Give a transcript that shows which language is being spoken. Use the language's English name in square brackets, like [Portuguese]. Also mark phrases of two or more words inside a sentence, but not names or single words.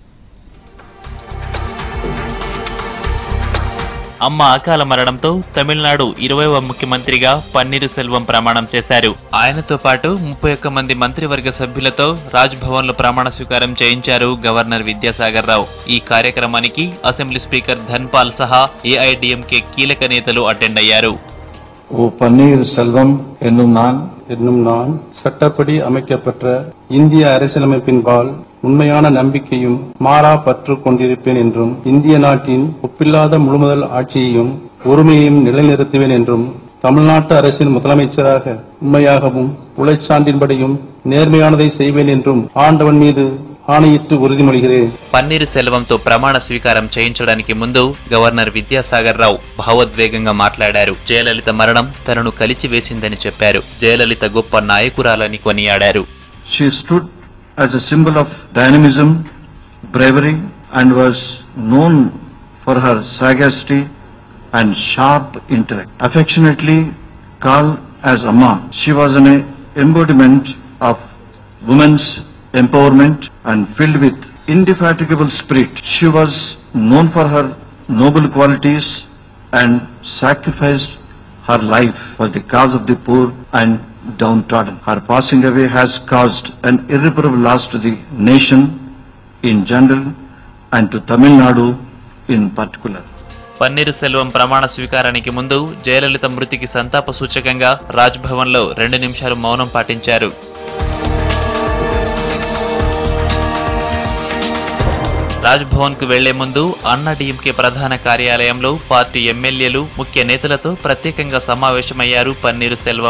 [Telugu] అమ్మ అకాల మరణంతో తమిళనాడు 20వ ముఖ్యమంత్రిగా పన్నీరు సెల్వం ప్రమాణం చేశారు. ఆయనతో పాటు 31 మంది మంత్రివర్గ సభ్యులతో రాజ్భవన్ లో ప్రమాణ స్వీకారం చేయించారు గవర్నర్ విద్యాసాగర్ రావు. ఈ కార్యక్రమానికి అసెంబ్లీ స్పీకర్ ధన్పాల్ సహా ఏఐడీఎంకే కీలక నేతలు అటెండ్ అయ్యారు. [Tamil] பன்னீர் செல்வம் என்னும் நான் சட்டப்படி அமைக்கப்பட்ட இந்திய அரசியலமைப்பின்பால் உண்மையான நம்பிக்கையும் மாறா பற்று கொண்டிருப்பேன் என்றும் இந்திய நாட்டின் ஒப்பில்லாத முழுமுதல் ஆட்சியையும் ஒருமையையும் நிலைநிறுத்துவேன் என்றும் தமிழ்நாட்டு அரசின் முதலமைச்சராக உண்மையாகவும் உழைச்சான்றின்படியும் நேர்மையானதை செய்வேன் என்றும் ஆண்டவன் மீது ஆணையிட்டு உறுதிமொழிகிறேன். [Telugu] పన్నీరు సెల్వంతో ప్రమాణ స్వీకారం చేయించడానికి ముందు గవర్నర్ విద్యాసాగర్ రావు భావోద్వేగంగా మాట్లాడారు. జయలలిత మరణం తనను కలిచివేసిందని చెప్పారు. జయలలిత గొప్ప నాయకురాలని కొనియాడారు. [English] She stood as a symbol of dynamism, bravery and was known for her sagacity and sharp intellect. Affectionately called as Amma, she was an embodiment of women's empowerment and filled with indefatigable spirit. She was known for her noble qualities and sacrificed her life for the cause of the poor and downtrodden. Her passing away has caused an irreparable loss to the nation in general and to Tamil Nadu in particular. [Telugu] పన్నీరు సెల్వం ప్రమాణ స్వీకారానికి ముందు జయలలిత మృతికి సంతాప సూచకంగా రాజ్భవన్ లో 2 నిమిషాలు మౌనం పాటించారు. రాజ్భవన్ కు వెళ్లే ముందు అన్నాడీఎంకే ప్రధాన కార్యాలయంలో పార్టీ ఎమ్మెల్యేలు ముఖ్య నేతలతో ప్రత్యేకంగా సమావేశమయ్యారు పన్నీరు సెల్వం.